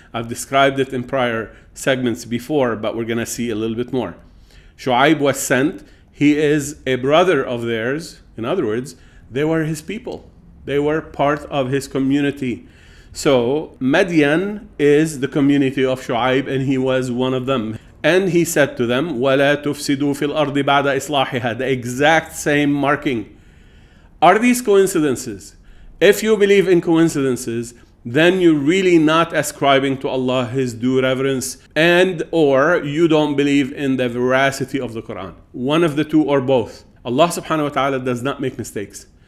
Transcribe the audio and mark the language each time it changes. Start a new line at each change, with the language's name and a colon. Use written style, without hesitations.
English: I've described it in prior segments before, but we're going to see a little bit more. Shuayb was sent. He is a brother of theirs. In other words, they were his people. They were part of his community. So Madian is the community of Shuayb, and he was one of them. And he said to them,
Arabic: وَلَا تُفْسِدُوا فِي الْأَرْضِ بَعْدَ إِصْلَاحِهَا.
English: The exact same marking. Are these coincidences? If you believe in coincidences, then you're really not ascribing to Allah His due reverence, and or you don't believe in the veracity of the Quran. One of the 2 or both. Allah subhanahu wa ta'ala does not make mistakes.